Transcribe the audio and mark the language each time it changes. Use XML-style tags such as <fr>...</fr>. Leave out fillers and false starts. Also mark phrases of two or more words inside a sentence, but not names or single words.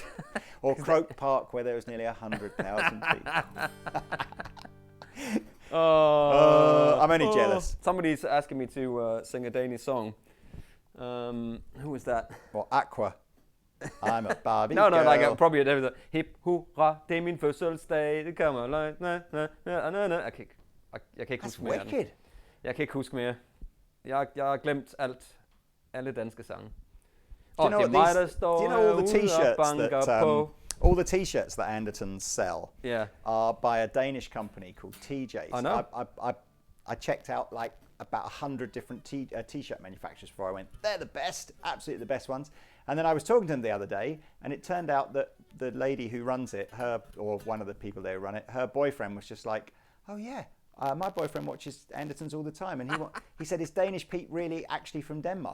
<en>or Croke Park where there was nearly 100,000 people. I'm only jealous. Somebody's asking me to sing a Danish song. Who was that? Or Aqua. I'm a Barbie No, girl. like probably a</en> <da>hip hurra, det er min fødselsdag, det kommer. Jeg kan ikke huske mere.</da> <en>Wicked.</en> <da>Jeg kan ikke huske mere. Jeg har glemt alle danske sange.</da> <en>Do you know,</en> <da>det er mig, der</da> <en>do</en> <da>står</da> <en>you know all the</en> <da>herude og</da> <en>t-shirts</en> <da>banker</da> <en>that</en> <da>på.</da> <en>all the t-shirts that Andertons sell Yeah. are by a Danish company called TJ's. I know. I checked out like about 100 different t-shirt manufacturers before I went. They're the best, absolutely the best ones. And then I was talking to them the other day, and it turned out that the lady who runs it, or one of the people there who run it, her boyfriend was just like, oh yeah, my boyfriend watches Andertons all the time, and he said, is Danish Pete really actually from Denmark?</en>